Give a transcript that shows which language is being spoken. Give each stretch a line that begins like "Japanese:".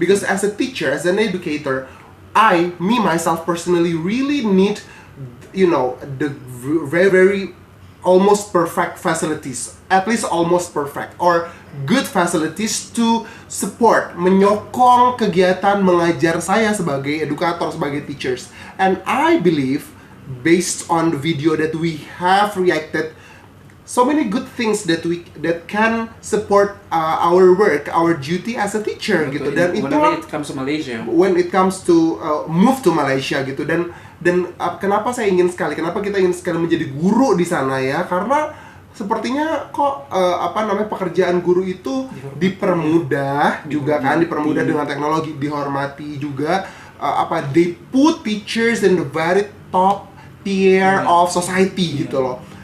English: Because as a teacher, as an educator, me myself personally, really need, the very very almost perfect facilities, at least almost perfect or good facilities to support,
Indonesian: menyokong kegiatan mengajar saya sebagai edukator, sebagai
English: teachers. And I believe, based on the video that we have reacted, so many good things that can support our work, our duty as a teacher gitu.
Indonesian: Dan
English: Whenever
Indonesian: itu
English: it comes to Malaysia. when it comes to move to Malaysia gitu.
Indonesian: Dan kenapa saya ingin sekali, kenapa kita ingin sekali menjadi guru di sana ya? Karena sepertinya kok pekerjaan guru itu dipermudah juga kan, dipermudah dengan teknologi, dihormati juga.
English: They put teachers in the very top tier of society gitu loh.